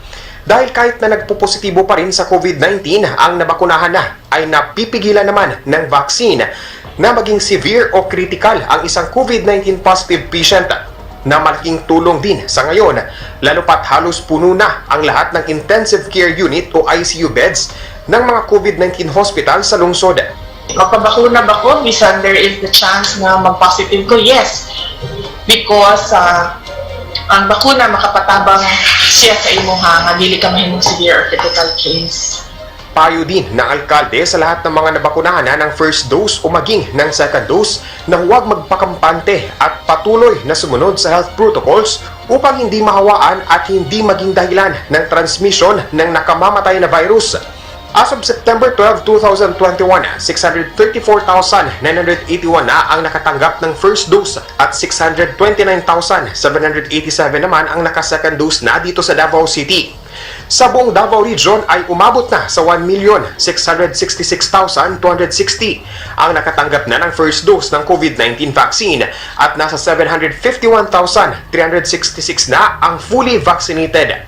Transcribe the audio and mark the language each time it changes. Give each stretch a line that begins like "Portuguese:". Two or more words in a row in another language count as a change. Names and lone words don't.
Filipino: Dahil kahit na nagpupositibo pa rin sa COVID-19 ang nabakunahan na, ay napipigilan naman ng vaccine na maging severe o critical ang isang
English: COVID-19 positive patient,
Filipino: na malaking tulong din sa ngayon, lalo pat halos puno na ang lahat ng
English: intensive care unit
Filipino: o ICU beds ng mga COVID-19 hospital sa lungsod.
Cebuano: Magpabakuna ba ko? Bisan
English: there is the chance
Cebuano: na mag-positive ko?
English: Yes.
Cebuano: Because ang bakuna makapatabang siya sa imuha nga dili ka mahimong
English: severe or critical case.
Filipino: Payo din ng alkalde sa lahat ng mga nabakunahan na ng
English: first dose
Filipino: o maging ng
English: second dose
Filipino: na huwag magpakampante at patuloy na sumunod sa
English: health protocols
Filipino: upang hindi mahawaan at hindi maging dahilan ng transmission ng nakamamatay na virus.
English: As of
Filipino: September 12, 2021, 634,981 na ang nakatanggap ng
English: first dose
Filipino: at 629,787 naman ang naka-second dose na dito sa Davao City. Sa buong Davao Region ay umabot na sa 1,666,260 ang nakatanggap na ng
English: first dose
Filipino: ng COVID-19 vaccine at nasa 751,366 na ang
English: fully vaccinated.